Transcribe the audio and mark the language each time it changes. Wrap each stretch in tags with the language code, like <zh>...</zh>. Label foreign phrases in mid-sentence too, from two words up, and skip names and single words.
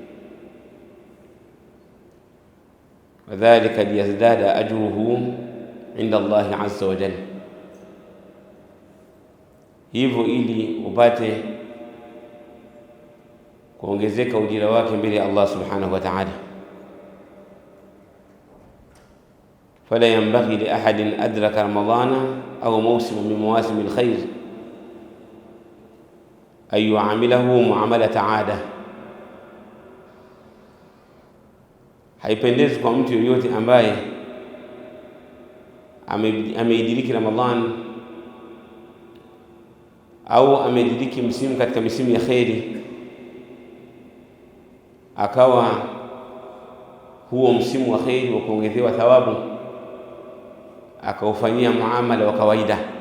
<ar>وذلك ليزداد أجره عند الله عز وجل,</ar> <sw>hivyo ili upate kuongezeka ujira wake mbele ya Allah</sw> <ar>سبحانه وتعالى. فلا ينبغي لأحد أدرك رمضان أو موسما من مواسم الخير أن يعامله معاملة عادة,</ar> <sw>haipendezi kwa mtu yoyote ambaye ameidiriki Ramadhan au ameidiriki msimu katika misimu ya khairi, akawa huo msimu wa khairi wa kuongezewa thawabu akaufanyia muamala wa kawaida,</sw>